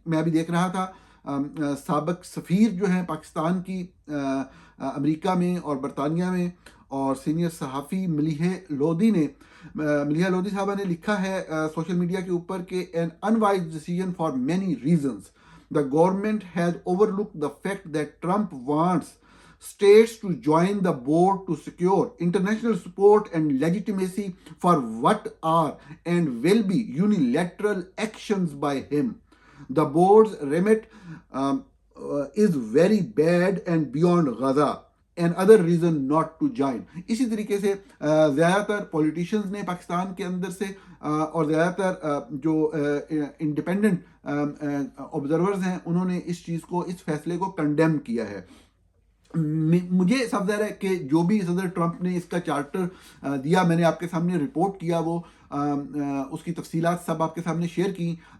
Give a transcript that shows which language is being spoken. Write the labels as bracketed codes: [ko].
[ur] میں ابھی دیکھ رہا تھا سابق سفیر جو ہیں پاکستان کی امریکہ میں اور برطانیہ میں، اور سینئر صحافی ملیحہ لودھی صاحبہ نے لکھا ہے سوشل میڈیا کے اوپر کہ [en] an unwise decision for many reasons. The government has overlooked the fact that Trump wants states to join the board to secure international support and legitimacy for what are and will be unilateral actions by him. The board's remit is very bad and beyond Gaza. And other reason not to join. [ur] اسی طریقے سے زیادہ تر politicians نے پاکستان کے اندر سے اور زیادہ تر جو انڈیپینڈنٹ آبزرورز ہیں، انہوں نے اس چیز کو، اس فیصلے کو کنڈیم کیا ہے. مجھے سب ظاہر ہے کہ جو بھی صدر ٹرمپ نے اس کا چارٹر دیا، میں نے آپ کے سامنے رپورٹ کیا، وہ اس کی تفصیلات سب آپ کے سامنے شیئر کی.